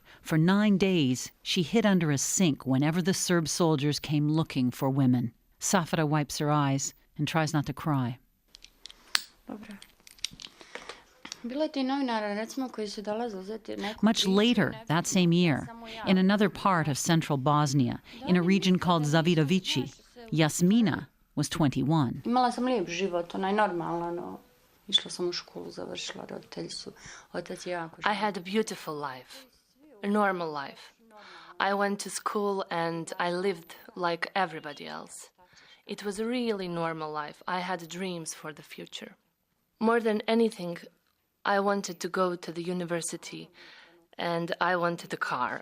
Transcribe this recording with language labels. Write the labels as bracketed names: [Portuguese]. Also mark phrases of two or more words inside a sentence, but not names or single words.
[English] For 9 days, she hid under a sink whenever the Serb soldiers came looking for women. Safada wipes her eyes and tries not to cry. Much later, that same year, in another part of central Bosnia, in a region called Zavidovići, Jasmina was 21. [Bosnian] Imala sam lijep život, onaj normalan, išla sam u školu, završila, roditelji su, otac je jako. [English] I had a beautiful life, a normal life. I went to school and I lived like everybody else. It was a really normal life. I had dreams for the future. More than anything, I wanted to go to the university and I wanted a car.